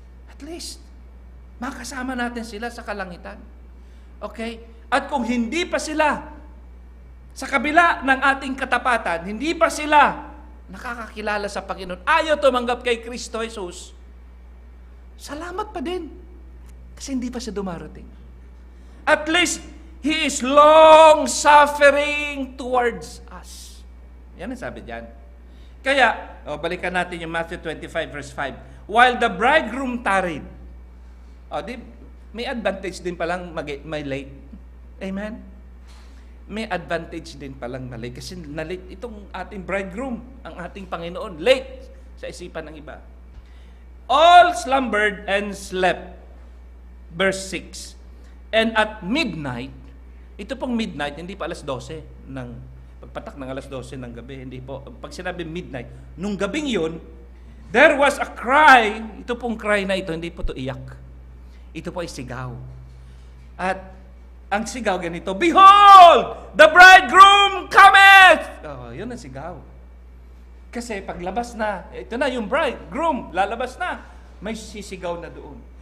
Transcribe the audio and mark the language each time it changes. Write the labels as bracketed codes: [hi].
[tl] At least, makasama natin sila sa kalangitan. Okay? At kung hindi pa sila, sa kabila ng ating katapatan, hindi pa sila nakakakilala sa Panginoon, ayaw tumanggap kay Kristo Jesus, salamat pa din. Kasi hindi pa siya dumarating. [en] At least, He is long-suffering towards us. [tl] Yan ang sabi diyan. Kaya, balikan natin yung Matthew 25 verse 5. [en] While the bridegroom tarried. [tl] May advantage din palang may late. Amen? May advantage din palang na late. Kasi na-late itong ating bridegroom, ang ating Panginoon. Late sa isipan ng iba. [en] All slumbered and slept. Verse 6. And at midnight, [tl] ito pong midnight, hindi pa alas 12 ng pagpatak ng alas 12 ng gabi, hindi po. Pag sinabi midnight, nung gabing yun, [en] there was a cry. [tl] Ito pong cry na ito, hindi po ito iyak. Ito po ay sigaw. At ang sigaw ganito, [en] behold, the bridegroom cometh! [tl] Yun ang sigaw. Kasi paglabas na, ito na yung bridegroom, lalabas na, may sisigaw na doon.